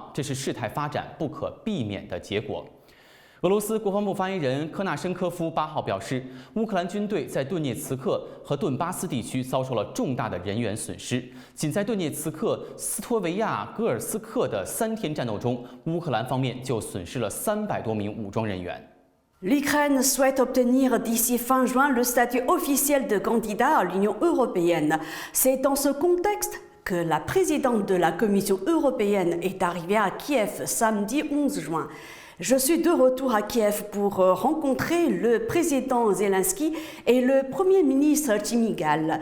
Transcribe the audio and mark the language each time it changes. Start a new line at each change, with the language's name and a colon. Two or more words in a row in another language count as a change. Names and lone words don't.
Chinese: 这是事态发展不可避免的结果。” 俄罗斯国防部发言人科纳申科夫8号表示，乌克兰军队在顿涅茨克和顿巴斯地区遭受了重大的人员损失。仅在顿涅茨克、斯托维亚戈尔斯克的3天战斗中，乌克兰方面就损失了300多名武装人员。
French: L'Ukraine souhaite obtenir d'ici fin juin le statut officiel de candidat à l'Union européenne. C'est dans ce contexte que la présidente de la Commission européenne est arrivée à Kiev samedi 11 juin. Je suis de retour à Kiev pour rencontrer le président Zelensky et le premier ministre Chmyhal.